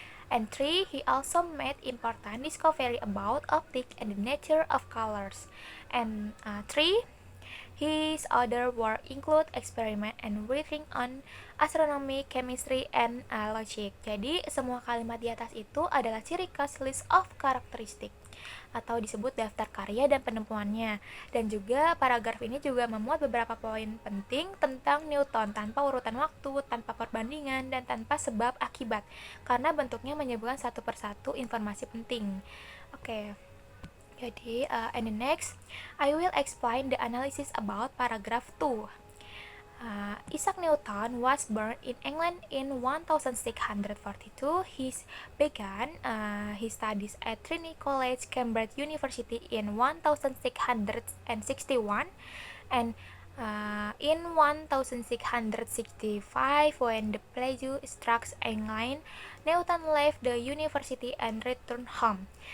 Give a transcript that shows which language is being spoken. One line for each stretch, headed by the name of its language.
English: And three, he also made important discovery about optics and the nature of colors. And three, his other work include experiment and writing on astronomy, chemistry, and logic.
Indonesian: Jadi, semua kalimat di atas itu adalah ciri khas list of karakteristik atau disebut daftar karya dan penemuannya. Dan juga paragraf ini juga memuat beberapa poin penting tentang Newton tanpa urutan waktu, tanpa perbandingan, dan tanpa sebab akibat. Karena bentuknya menyebutkan satu persatu informasi penting. Oke.
English: Jadi, and the next, I will explain the analysis about paragraph 2. Isaac Newton was born in England in 1642. He began his studies at Trinity College, Cambridge University in 1661, and in 1665, when the plague struck England, Newton left the university and returned home.